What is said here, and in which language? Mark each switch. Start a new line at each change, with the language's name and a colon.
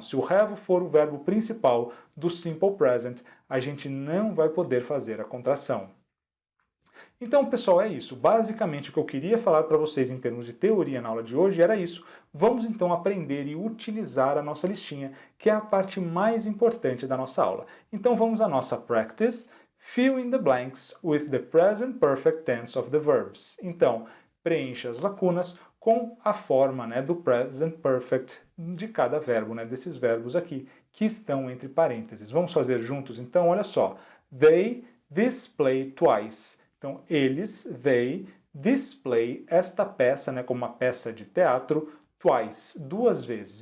Portuguese: Se o have for o verbo principal do simple present, a gente não vai poder fazer a contração. Então, pessoal, é isso. Basicamente, o que eu queria falar para vocês em termos de teoria na aula de hoje era isso. Vamos, então, aprender e utilizar a nossa listinha, que é a parte mais importante da nossa aula. Então, vamos à nossa practice.
English: Fill in the blanks with the present perfect tense of the verbs.
Portuguese: Então, preencha as lacunas com a forma, né, do present perfect de cada verbo, né, desses verbos aqui, que estão entre parênteses. Vamos fazer juntos, então? Olha só.
English: They display twice.
Portuguese: Então, they display esta peça, né, como uma peça de teatro, twice, duas vezes.